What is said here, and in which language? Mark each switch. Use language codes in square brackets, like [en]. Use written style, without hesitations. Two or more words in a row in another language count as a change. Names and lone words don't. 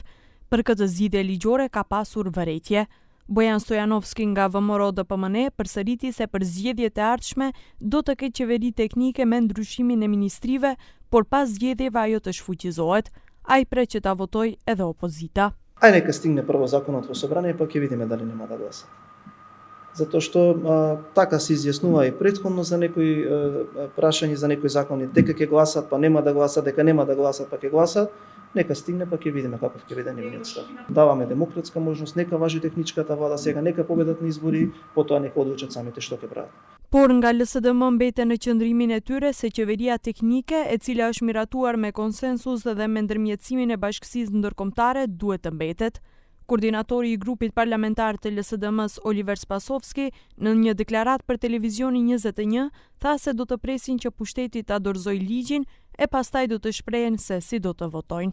[sq] Për këtë zgjidhje ligjore ka pasur vërejtje. Bojan Stojanovski nga VMRO-DPMNE përsëriti se për zgjedhjet e ardhshme do të ketë qeveri teknike me ndryshimin e ministrive, por pas zgjedhjeve ajo të shfuqizohet. Ai pret që ta votojë edhe opozita. [mk] Ај нека стигне прво закон од собрание, pa ќе видиме дали нема да гласат. Зато што така се изјаснува и претходно за некои прашања за некои закони, дека ќе гласат, па нема да гласат, дека нема да гласат, па ќе гласат, нека стигне, па ќе видиме каков ќе биде нивниот став. Даваме демократска можност, нека важи техничката влада сега, нека победат на избори, потоа нека одлучат самите што ќе прават. [sq] Por nga LSDM mbeten në qëndrimin e tyre se qeveria teknike, e cila është miratuar me konsensus dhe me ndërmjetësimin e bashkësisë ndërkombëtare, duhet të mbetet. Koordinatori i grupit parlamentar të LSDM-s Oliver Spasovski në një deklaratë për televizionin 21 tha se do të presin që pushteti ta dorëzojë ligjin e pastaj do të shprehen se si do të votojnë.